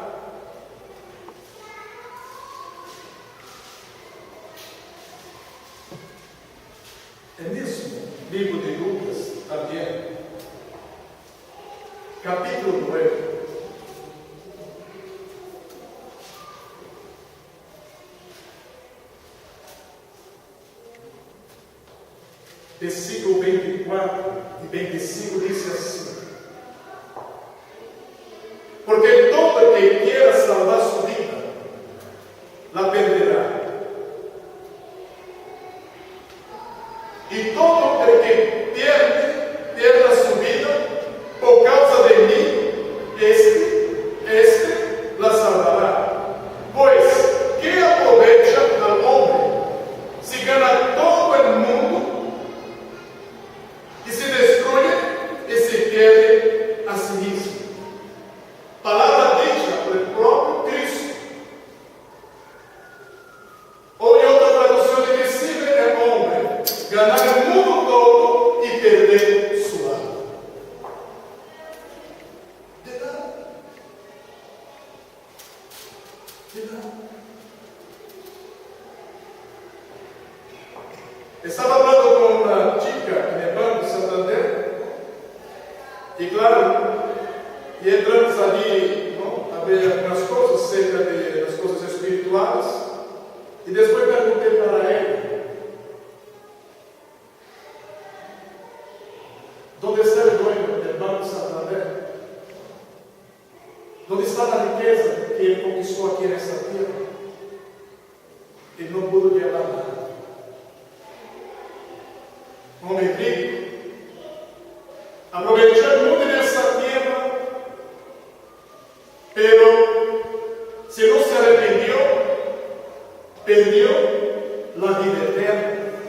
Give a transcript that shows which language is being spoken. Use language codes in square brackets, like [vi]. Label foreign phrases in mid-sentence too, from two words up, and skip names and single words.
[pt] É mesmo livro de Lucas também, capítulo 9. Versículo 24 e 25 diz assim: [es] porque todo que quiera salvar sua vida, la perderá. E todo el que pierda sua vida por causa de mim, este la salvará. Pois, que aprovecha al hombre si gana todo el mundo e se destruye e se pierde a si mismo? Palavra dicha por el próprio Cristo. [pt] Ou em outra tradução [es] de que sirve el hombre ganar [pt] o mundo todo e perder sua alma. De nada. De nada. Estava falando com uma chica em Banco Santander e, claro, e entramos ali, a ver algumas coisas acerca das coisas espirituais. E depois perguntei para ele: onde está o [es] dueño del [pt] Banco Santander? Onde está a riqueza que ele conquistou aqui nessa terra? Ele não pôde levar nada. Homem rico, aprovechou muito nessa terra, pero se não se arrependeu, perdeu a vida eterna.